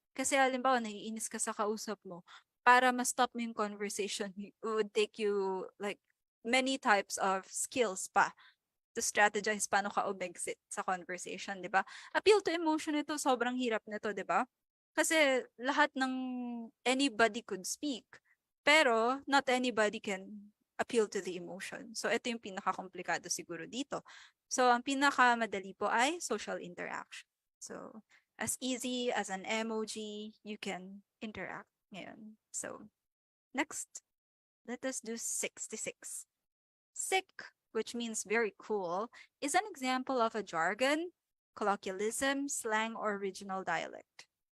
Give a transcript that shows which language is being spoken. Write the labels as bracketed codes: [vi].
[tl] Kasi halimbawa, naiinis ka sa kausap mo. Para ma-stop mo yung conversation, [en] it would take you like many types of skills pa to strategize [tl] paano ka umexit sa conversation, di ba? Appeal to emotion ito, sobrang hirap nito, di ba? Kasi lahat ng [en] anybody could speak. Pero not anybody can appeal to the emotion. [tl] So ito yung pinaka-komplikado siguro dito. So ang pinaka-madali po ay social interaction. [en] So as easy as an emoji, you can interact ngayon. So next, let us do 66. Sick, which means very cool, is an example of a jargon, colloquialism, slang, or regional dialect.